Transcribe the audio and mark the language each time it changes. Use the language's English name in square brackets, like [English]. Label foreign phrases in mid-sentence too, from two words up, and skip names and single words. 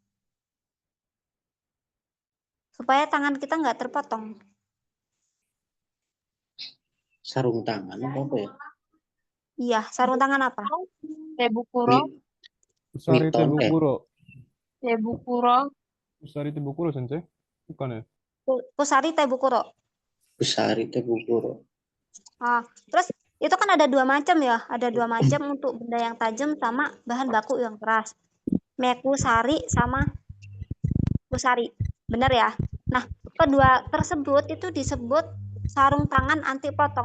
[Indonesian] Supaya tangan kita nggak terpotong. Sarung tangan apa ya? Iya, sarung tangan apa? Tebukuro, Usari Miton, Tebukuro. Tebukuro, [Japanese] 鎖手袋, [Indonesian] Sensei. Bukan ya? [Japanese] 鎖手袋. 鎖手袋. [Indonesian] Terus itu kan ada dua macam ya, ada dua macam untuk benda yang tajam sama bahan baku yang keras. Mekusari sama kusari, benar ya? Nah, kedua tersebut itu disebut sarung tangan anti potong.